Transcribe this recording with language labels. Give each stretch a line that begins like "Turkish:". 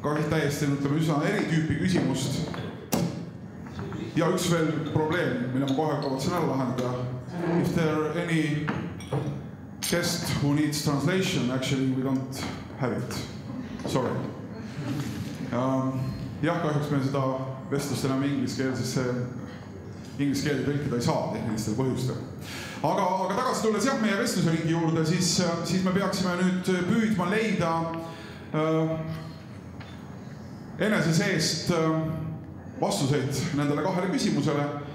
Estonian: Täiesti üsna eri tüüpi küsimust. Ja üks veel probleem, mille ma kohe kavatsen ära lahendada.
English: If there are any guest who needs translation, actually we don't have it. Sorry.
Estonian: Jah, kahjuks me seda vestlust enam ingliskeelsesse ingliskeelde tõlkida ei saa tehnilistel põhjustel. Aga tagasi tulles meie vestlusringi juurde, siis me peaksime nüüd püüdma leida enese seest vastuseid nendele 2 küsimusele.